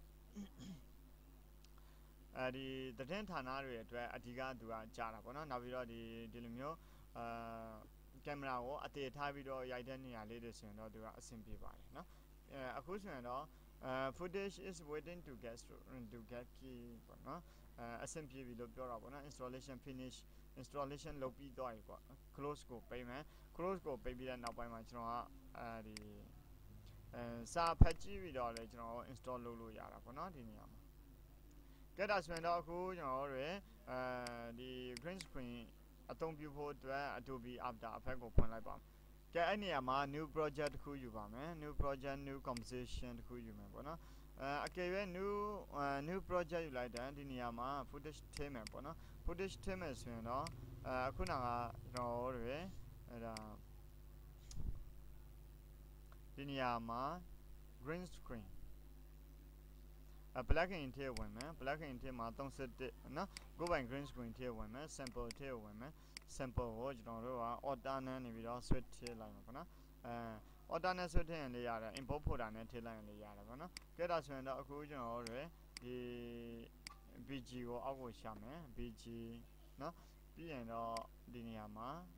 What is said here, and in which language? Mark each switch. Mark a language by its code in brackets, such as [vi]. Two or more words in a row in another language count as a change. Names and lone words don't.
[my] ဒီသတင်းဌာနတွေအတွက်အဓိကသူကကြားတာပေါ့နော်နောက်ပြီးတော့ဒီလိုမျိုးကင်မရာကိုအသေးထားပြီးတော့ရိုက်တဲ့နေရာလေးတွေဆိုရင်တော့သူကအဆင်ပြေပါတယ်နော်အခုဆိုရင်တော့ footage [en] is waiting to get key [my] ပေါ့နော်အဆင်ပြေပြီလို့ပြောတာပေါ့နော် [en] installation finish installation [my] လုပ်ပြီးသွားပြီပေါ့ close ကိုပေးမယ် close ကိုပေးပြီးတဲ့ နောက်ပိုင်းမှာကျွန်တော်ကဒီစာဖတ်ကြည့်ပြီးတော့လည်းကျွန်တော် install လုပ်လို့ရတာပေါ့နော်ဒီနေရာမှာကဲဒါဆိုရင်တော့အခုကျွန်တော်တို့ဒီ Greenscreen အသုံးပြုဖို့အတွက် Adobe After Effects ကိုဖွင့်လိုက်ပါမယ်ကဲအဲ့နေရာမှာ [en] new project [my] တစ်ခုယူပါမယ် [en] new project new composition [my] တစ်ခုယူမယ်ပေါ့နော်အကယ်၍ [en] new project [my] ယူလိုက်တဲ့ဒီနေရာမှာ footage ထည့်မယ်ပေါ့နော် footage ထည့်မယ်ဆိုရင်တော့အခုနကကျွန်တော်တို့အဲ့ဒါ ဒီနေရာမှာ [en] Greenscreen plugin [my] ထည့်ဝင်မယ် plugin ထည့်မှာ31နော်ကိုယ်ပိုင် Greenscreen ထည့်ဝင်မယ် sample ထည့်ဝင်မယ် sample ကိုကျွန်တော်တို့က order နဲ့နေပြီးတော့ switch ထည့်လိုက်မှာပေါ့နော်order နဲ့ switch ထည့်ရင်လည်းရတယ် [en] import folder [my] နဲ့ထည့်လိုက်ရင်လည်းရတယ်ပေါ့နော်ကဲဒါဆိုရင်တော့အခုကျွန်တော်တို့ဒီ bg ကိုအောက်ကိုရှာမယ် bg နော်ပြီးရင်တော့ဒီနေရာမှာ